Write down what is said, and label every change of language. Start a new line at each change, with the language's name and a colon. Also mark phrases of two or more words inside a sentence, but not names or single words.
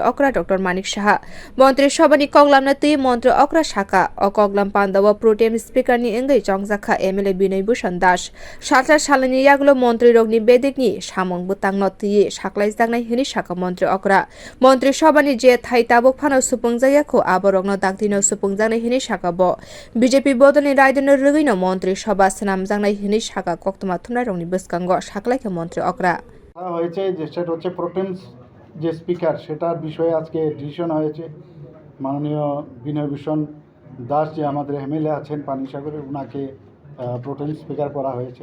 Kok Borok: okra Dr.Manik Saha montrisobhani koklam na tui montri okra shaka o koklam panda wa
English: protem speaker
Kok Borok: ni engai chongjakha MLA binai bhushan das salsa salani yagulo montri rokni bedikni samung butang no tui saklai jangnai hini shaka montri okra montrisobhani je thai tabuk phano supungjayakho aborokno daktino supungjangnai hini shaka bo BJP bodolni raidano rugino montri সভা সামজাংনাই হিনি শাখা কোক্তমা থুমনাই রংনি বসকাঙ্গ শাকলাইকে মন্ত্রী অকরা
Bangla: হয়েছে যে সেটা হচ্ছে প্রোটেমস যে স্পিকার সেটার বিষয়ে আজকে ডিসিশন হয়েছে মাননীয় বিনয় ভূষণ দাস যে আমাদের এমএলএ আছেন পানিসাগরে ওনাকে
English: protem speaker
Bangla: করা হয়েছে।